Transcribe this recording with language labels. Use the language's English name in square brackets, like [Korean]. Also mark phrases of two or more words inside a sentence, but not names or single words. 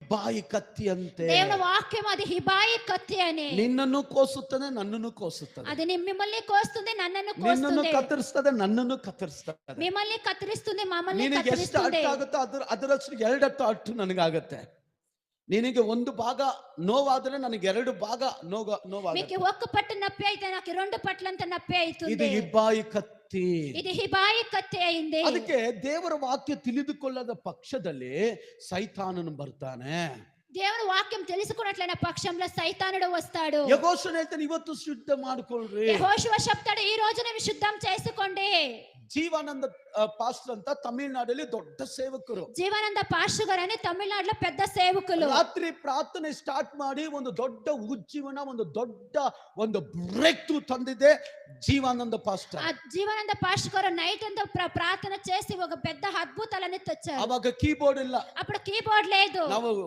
[Kannada] ಇಬ್ಬಾಯಿ ಕತ್ತಿ ಅಂತೆ. [Telugu] దేవుని వాక్యం అది హిబాయి కత్తి అని. [Kannada] ನಿನ್ನನ್ನು ಕೋಸುತ್ತದೆ, ನನ್ನನ್ನು ಕೋಸುತ್ತದೆ. [Telugu] అది మిమ్మల్ని కోస్తుంది, నన్నను [Kannada] ನಿನ್ನನ್ನು [Telugu] కోస్తుంది. [Kannada] ಕತ್ತರಿಸ್ತದೆ, ನನ್ನನ್ನು ಕತ್ತರಿಸ್ತದೆ. [Telugu] మిమ్మల్ని కత్తిరిస్తుంది, మమ్మల్ని [Kannada] ನಿನಗೆ ಎಷ್ಟು [Telugu] కత్తిరిస్తుంది. [Kannada] ಅಟ್ಟಾಗುತ್ತೋ ಅದರಷ್ಟು ಎರಡಟ್ಟು ಅಟ್ಟು ನನಗಾಗತ್ತೆ. ನಿನಗೆ ಒಂದು ಭಾಗ ನೋವಾದ್ರೆ ನನಗೆ ಎರಡು ಭಾಗ ನೋವಾಗುತ್ತೆ. [Telugu] మీకు ఒక్క పట్టు నొప్పి అయితే నాకు రెండు పట్లంత నొప్పి అవుతుంది. [Kannada] ಇದು ಇಬ್ಬಾಯಿ ಕತ್ತಿ. [Telugu] ఇది హిబాయి కత్తి అయింది. [Kannada] ಅದಕ್ಕೆ ದೇವರ ವಾಕ್ಯ ತಿಳಿದುಕೊಳ್ಳದ ಪಕ್ಷದಲ್ಲಿ ಸೈತಾನನು ಬರ್ತಾನೆ. [Telugu] దేవుని వాక్యం తెలుసుకున్నట్లైన పక్షంలో సైతానుడు వస్తాడు. [Kannada] ಯೆಹೋಶುವ ಹೇಳ್ತಾನೆ, ಇವತ್ತು ಶುದ್ಧ ಮಾಡ್ಕೊಳ್ರಿ. [Telugu] యెహోషువ చెప్తాడు, ఈ రోజున శుద్ధం చేసుకోండి. [Kannada] ಜೀವಾನಂದ ಪಾಸ್ಟರ್ ಅಂತ ತಮಿಳುನಾಡಲ್ಲಿ ದೊಡ್ಡ ಸೇವಕರು. [Telugu] జీవానంద పాస్టర్ గారు అని తమిళనాడులో పెద్ద సేవకులు. [Kannada] ರಾತ್ರಿ ಪ್ರಾರ್ಥನೆ ಸ್ಟಾರ್ಟ್ ಮಾಡಿ ಒಂದು ದೊಡ್ಡ ಉಜ್ಜೀವನ, ಒಂದು [English] break through [Kannada] ತಂದಿದೆ ಜೀವಾನಂದ ಪಾಸ್ಟರ್. [Telugu] ఆ జీవానంద పాస్టర్ గారు నైట్ అంతా ప్రార్థన చేసి ఒక పెద్ద అద్భుతాలని తెచ్చారు. [Kannada] ಅವಾಗ ಕೀಬೋರ್ಡ್ ಇಲ್ಲ, [Telugu] అప్పుడు కీబోర్డ్ లేదు. [Kannada] ನಾವು